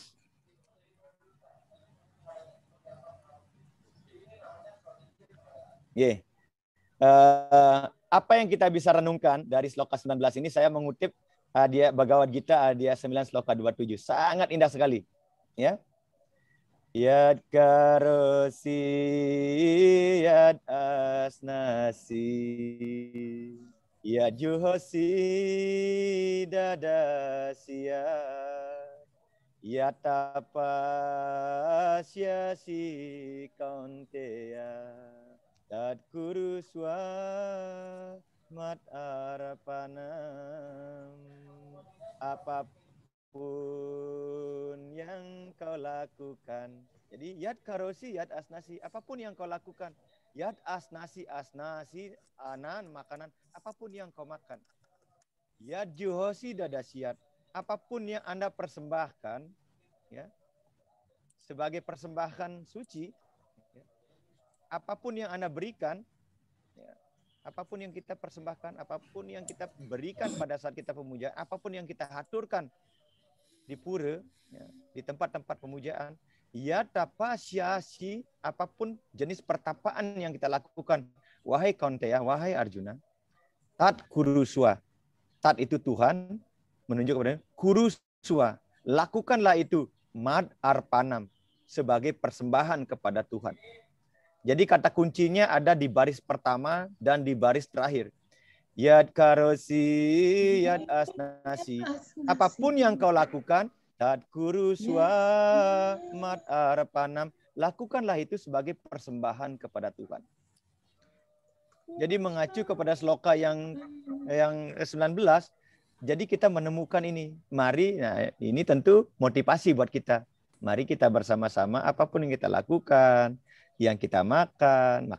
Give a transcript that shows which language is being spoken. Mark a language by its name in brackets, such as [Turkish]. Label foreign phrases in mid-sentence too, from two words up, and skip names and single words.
[Indonesian] Apa yang kita bisa renungkan dari sloka 19 ini, saya mengutip Bhagavad Gita Adhya 9 sloka 27. Sangat indah sekali. Ya. [Sanskrit] यद् करोसि यद् अस्नासि यद् जुहोसि ददस्य यद् तपस्यसि कौन्तेय तद् कुरुस्व मत् अरपनम्. [Indonesian] Apapun yang kau lakukan. Jadi [Sanskrit] यद् करोसि, यद् अस्नासि. [Indonesian] Apapun yang kau lakukan. [Sanskrit] यद् अस्नासि, अस्नासि, [Indonesian] anan, makanan. Apapun yang kau makan. [Sanskrit] यद् जुहोसि ददसियत्. [Indonesian] Apapun yang Anda persembahkan, ya, sebagai persembahan suci, ya, apapun yang Anda berikan, ya, apapun yang kita persembahkan, apapun yang kita berikan pada saat kita pemujaan, apapun yang kita haturkan di pura, ya, di tempat-tempat pemujaan, ya tapasyasi, apapun jenis pertapaan yang kita lakukan, wahai Kaunteya, wahai Arjuna, [Sanskrit] तत् कुरुस्व, [Indonesian] tat itu Tuhan, menunjuk kepada kuruswa, lakukanlah itu, [Sanskrit] मद् अर्पणम्, [Indonesian] sebagai persembahan kepada Tuhan. Jadi kata kuncinya ada di baris pertama dan di baris terakhir. [Sanskrit] यद् करोसि, यद् अस्नासि. [Indonesian] Apapun yang kau lakukan, [Sanskrit] तद्कुरु स्वमत् अर्पणम्. [Indonesian] Lakukanlah itu sebagai persembahan kepada Tuhan. Jadi mengacu kepada sloka yang 19, jadi kita menemukan ini. Mari, nah ini tentu motivasi buat kita. Mari kita bersama-sama apapun yang kita lakukan, yang kita makan.